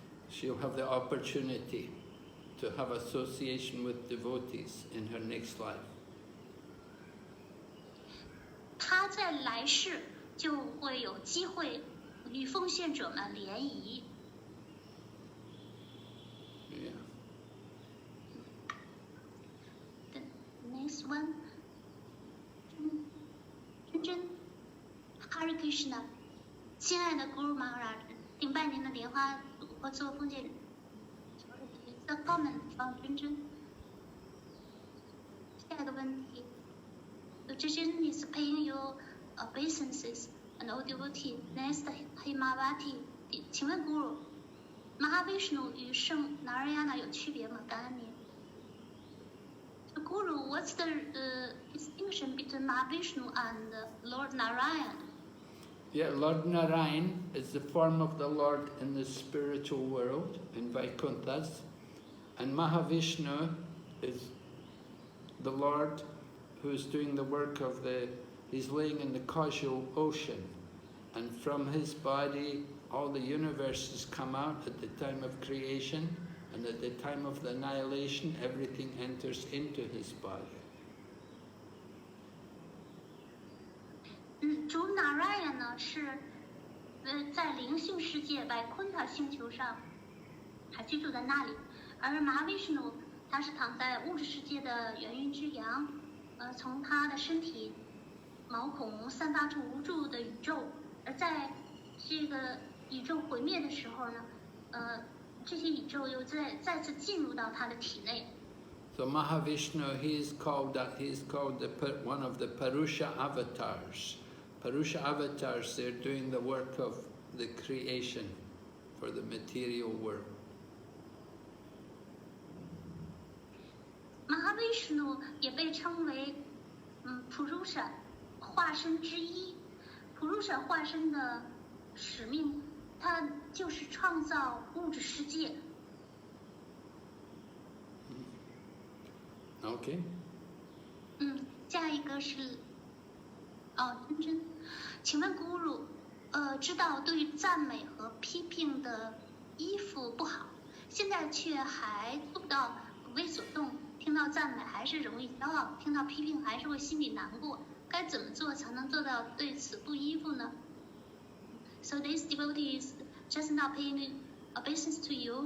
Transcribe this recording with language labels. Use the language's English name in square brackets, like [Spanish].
[English] She'll have the opportunity to have association with devotees in her next life. [Chinese] 她在来世就会有机会与奉献者们联谊。 [English] Yeah. The next one, [Chinese] 真真 Hare Krishna， 亲爱的 Guru Maharaj， 顶拜您的莲花和做奉献。 [English] The comment from 真真。 [Chinese] 下一个问题， [English] 真真 is paying your obeisances and all devotee. Next, [Chinese] Himavati， 请问 Guru， Mahavishnu 与圣 Narayana 有区别吗？感恩您。 [English] Guru, what's the distinction between Mahavishnu and Lord Narayan? Yeah, Lord Narayan is the form of the Lord in the spiritual world, in Vaikunthas, and Mahavishnu is the Lord who's doing the work of he's laying in the causal ocean, and from his body all the universes come out at the time of creation, and at the time of the annihilation everything enters into his body. [Chinese] 主 Narayan 呢是在灵性世界Vaikunta星球上，还居住在那里，而Mahavishnu他是躺在物质世界的元运之阳，从他的身体毛孔散发出无数的宇宙，而在这个宇宙毁灭的时候呢，这些宇宙又再次进入到他的体内。 [English] So Mahavishnu, he is called one of the Purusha avatars. Purusha avatars, they're doing the work of the creation for the material world. [Chinese] Mahavishnu 也被称为Purusha 化身之一。 Purusha 化身的使命，它就是创造物质世界。 [English] Okay. [Chinese] 下一个是真真，请问 Guru， 知道对赞美和批评的依附不好，现在却还做不到不为所动，听听到赞美还是容易骄傲，听到批评还是会心里难过。该怎么做才能做到对此不依附呢？ [English] So this devotee is just now paying obeisance to you.